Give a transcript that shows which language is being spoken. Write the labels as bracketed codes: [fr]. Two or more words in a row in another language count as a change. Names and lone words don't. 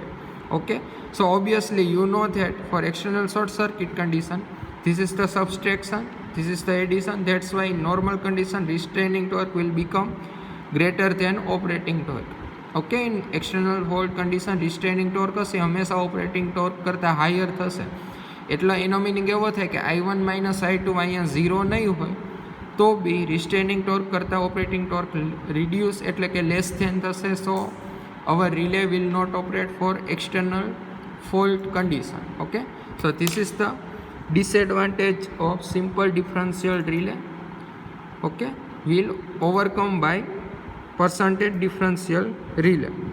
[en] Okay, so obviously you know that for external short circuit condition, this is the subtraction, this is the addition. That's why in normal condition retaining torque will become greater than operating torque. Okay, in external fault condition retaining torque [gu] હશે હંમેશા [en] operating torque કરતાં higher થશે. [gu] એટલે એનો મિનિંગ એવો થાય કે [en] I1 minus I2 [gu] અહીંયા 0 નહીં હોય તો બી [en] retaining torque [gu] કરતાં [en] operating torque reduce [gu] એટલે કે [en] less than [gu] થશે. [en] So our relay will not operate for external fault condition. Okay, so this is the disadvantage of simple differential relay. Okay, will overcome by percentage differential relay.